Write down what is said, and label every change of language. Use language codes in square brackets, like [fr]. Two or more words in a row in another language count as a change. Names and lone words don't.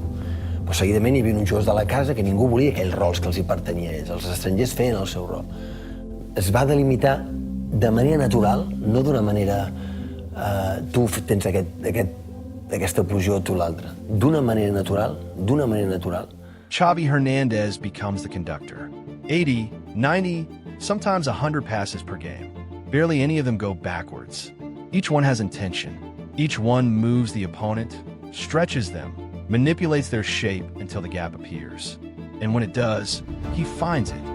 [ca] Però seguidament hi havia uns jugadors de la casa que ningú volia aquells rols que els hi pertanyia a ells. Els estrangers feien el seu rol. Es va delimitar de manera natural, no d'una manera tu tens aquesta posició o tu l'altra. D'una manera natural. [en] Xavi Hernández becomes the conductor. 80, 90, sometimes 100 passes per game. Barely any of them go backwards. Each one has intention. Each one moves the opponent, stretches them, manipulates their shape until the gap appears. And when it does, he finds it.